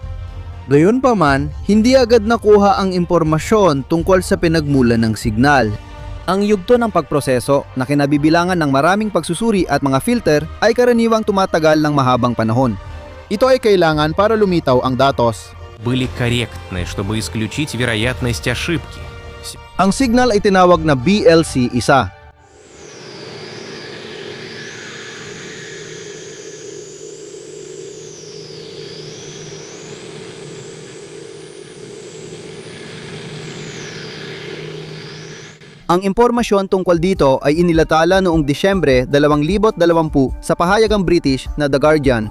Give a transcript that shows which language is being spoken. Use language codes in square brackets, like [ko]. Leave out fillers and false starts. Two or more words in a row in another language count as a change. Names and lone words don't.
[tl] Gayunpaman, hindi agad nakuha ang impormasyon tungkol sa pinagmulan ng signal. Ang yugto ng pagproseso na kinabibilangan ng maraming pagsusuri at mga filter ay karaniwang tumatagal ng mahabang panahon. Ito ay kailangan para lumitaw ang datos. [ru] Были корректны, чтобы исключить вероятность ошибки. [tl] Ang signal ay tinawag na BLC-1. Ang impormasyon tungkol dito ay inilatala noong Disyembre 2020 sa pahayagang British na The Guardian.